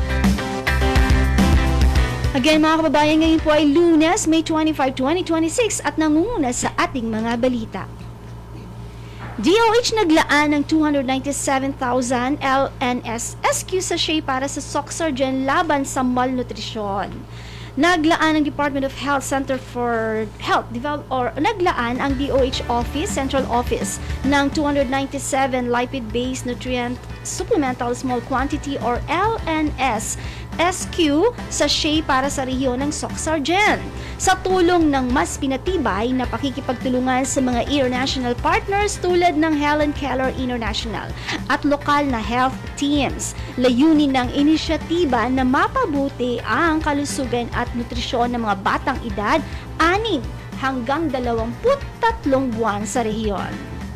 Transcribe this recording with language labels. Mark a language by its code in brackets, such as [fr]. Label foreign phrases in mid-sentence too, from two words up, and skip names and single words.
[tl] Again mga kababayan, ngayon po ay Lunes, May 25, 2026 at nangunguna sa ating mga balita. DOH naglaan ng 297,000 LNSSQ sachet para sa Sorsogon laban sa malnutrisyon. Naglaan ang Department of Health Center for Health naglaan ang DOH Office, Central Office ng 297 [en] lipid-based nutrient supplemental small quantity [tl] or LNS SQ sachet para sa rehiyon ng Sorsogon sa tulong ng mas pinatibay na pakikipagtulungan sa mga [en] international partners [tl] tulad ng Helen Keller International at lokal na [en] health teams. [tl] Layunin ng inisyatiba na mapabuti ang kalusugan at nutrisyon ng mga batang edad 6 hanggang 23 buwan sa rehiyon.